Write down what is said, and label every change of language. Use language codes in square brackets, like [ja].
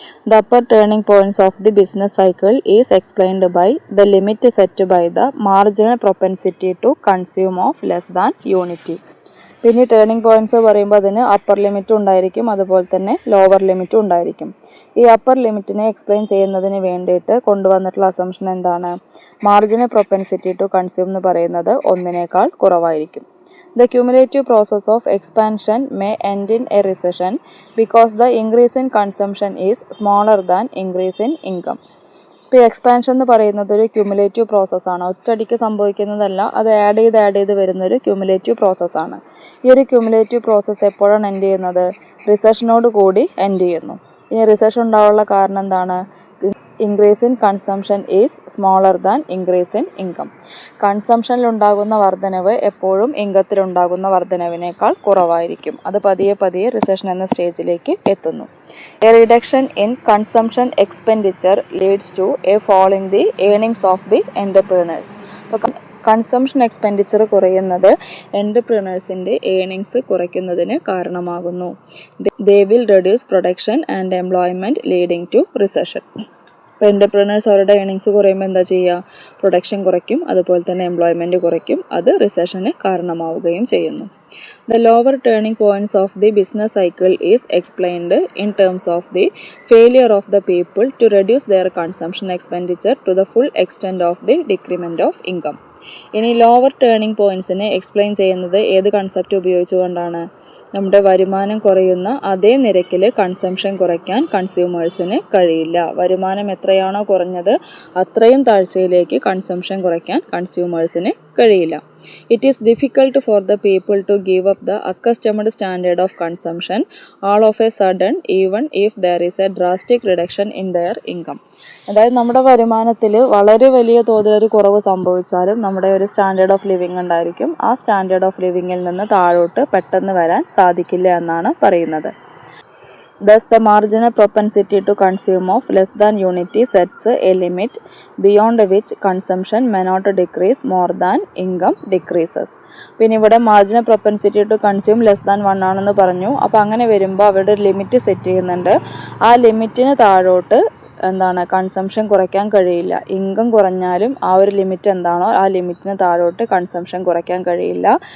[en] The upper turning points of the business cycle is explained by the limit set by the marginal propensity to consume of less than unity. [ml] പിന്നെ turning points പറയുമ്പോൾ അതിന് upper ലിമിറ്റും ഉണ്ടായിരിക്കും, അതുപോലെ തന്നെ lower ലിമിറ്റും ഉണ്ടായിരിക്കും. ഈ അപ്പർ ലിമിറ്റിനെ എക്സ്പ്ലെയിൻ ചെയ്യുന്നതിന് വേണ്ടിയിട്ട് കൊണ്ടുവന്നിട്ടുള്ള അസംഷൻ എന്താണ്? മാർജിനൽ പ്രൊപ്പൻസിറ്റി ടു കൺസ്യൂം എന്ന് പറയുന്നത് 1 കുറവായിരിക്കും. [en] The cumulative process of expansion may end in a recession because the increase in consumption is smaller than increase in income. [ml] ഇപ്പോൾ എക്സ്പാൻഷൻ എന്ന് പറയുന്നത് ഒരു ക്യുമുലേറ്റീവ് പ്രോസസ്സാണ്. ഒറ്റയടിക്ക് സംഭവിക്കുന്നതല്ല, അത് ആഡ് ചെയ്ത് വരുന്നൊരു ക്യുമുലേറ്റീവ് പ്രോസസ്സാണ്. ഈ ഒരു ക്യുമുലേറ്റീവ് പ്രോസസ്സ് എപ്പോഴാണ് എൻഡ് ചെയ്യുന്നത്? റിസഷനോട് കൂടി എൻഡ് ചെയ്യുന്നു. ഇനി റിസഷൻ ഉണ്ടാവാനുള്ള കാരണം എന്താണ്? [en] Increase in consumption is smaller than increase in income. [ml] കൺസംഷനിലുണ്ടാകുന്ന വർധനവ് എപ്പോഴും ഇൻകത്തിലുണ്ടാകുന്ന വർധനവിനേക്കാൾ കുറവായിരിക്കും. അത് പതിയെ പതിയെ റിസഷൻ എന്ന സ്റ്റേജിലേക്ക് എത്തുന്നു. [en] A reduction in consumption expenditure leads to a fall in the earnings of the entrepreneurs. [ml] അപ്പോൾ കൺസംഷൻ എക്സ്പെൻഡിച്ചർ കുറയുന്നത് എൻ്റർപ്രീനേഴ്സിൻ്റെ ഏർണിങ്സ് കുറയ്ക്കുന്നതിന് കാരണമാകുന്നു. [en] They will reduce production and employment leading to recession. [ml] ഇപ്പോൾ എൻ്റർപ്രീനേഴ്സ് അവരുടെ ഏർണിങ്സ് കുറയുമ്പോൾ എന്താ ചെയ്യുക? പ്രൊഡക്ഷൻ കുറയ്ക്കും, അതുപോലെ തന്നെ എംപ്ലോയ്മെൻറ്റ് കുറയ്ക്കും. അത് റിസഷന് കാരണമാവുകയും ചെയ്യുന്നു. [en] The lower turning points of the business cycle is explained in terms of the failure of the people to reduce their consumption expenditure to the full extent of the decrement of income. [ml] ഇനി lower turning പോയിന്റ്സിനെ explain ചെയ്യുന്നത് ഏത് concept ഉപയോഗിച്ചുകൊണ്ടാണ്? നമ്മുടെ വരുമാനം കുറയുന്ന അതേ നിരക്കിൽ consumption കുറയ്ക്കാൻ കൺസ്യൂമേഴ്സിന് കഴിയില്ല. വരുമാനം എത്രയാണോ കുറഞ്ഞത് അത്രയും താഴ്ചയിലേക്ക് കൺസംഷൻ കുറയ്ക്കാൻ കൺസ്യൂമേഴ്സിന് കഴിയില്ല. [en] It is difficult for the people to give up the accustomed standard of consumption all of a sudden, even if there is a drastic reduction in their income. [ml] അതായത് നമ്മുടെ വരുമാനത്തിൽ വളരെ വലിയ തോതിലൊരു കുറവ് സംഭവിച്ചാലും നമ്മുടെ ഒരു സ്റ്റാൻഡേർഡ് ഓഫ് ലിവിങ് ഉണ്ടായിരിക്കും. ആ സ്റ്റാൻഡേർഡ് ഓഫ് ലിവിങ്ങിൽ നിന്ന് താഴോട്ട് പെട്ടെന്ന് വരാൻ സാധിക്കില്ല എന്നാണ് പറയുന്നത്. [en] Thus, the marginal propensity to consume of less than unity sets a limit beyond which consumption may not decrease more than income decreases. [ml] പിന്നെ ഇവിടെ marginal propensity to consume less than 1 ആണെന്ന് പറഞ്ഞു. അപ്പോൾ അങ്ങനെ വരുമ്പോൾ അവരുടെ ഒരു ലിമിറ്റ് സെറ്റ് ചെയ്യുന്നുണ്ട്. ആ ലിമിറ്റിന് താഴോട്ട് എന്താണ് കൺസംഷൻ കുറയ്ക്കാൻ കഴിയില്ല. ഇൻകം കുറഞ്ഞാലും ആ ഒരു ലിമിറ്റ് എന്താണോ ആ ലിമിറ്റിന് താഴോട്ട് കൺസംഷൻ കുറയ്ക്കാൻ കഴിയില്ല.